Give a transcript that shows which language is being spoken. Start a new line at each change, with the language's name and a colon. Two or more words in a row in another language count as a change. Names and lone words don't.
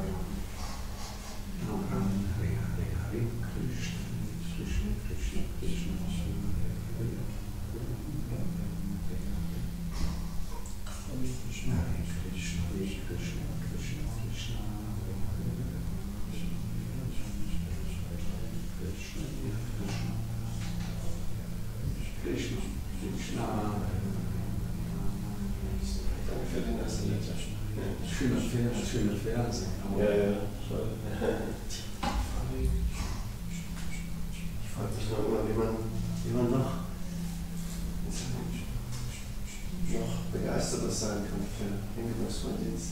Sanskrit: Ram Ram, Hare Krishna, Krishna, Krishna, Krishna, Hare Krishna, Hare Krishna, Krishna, Krishna, Krishna, Krishna, Krishna.
German: Danke für den ersten Letter. Schöne Verse. Ja, ja, voll. Ich frage mich noch immer, wie man noch begeisterter sein kann für Hingebungsdienste.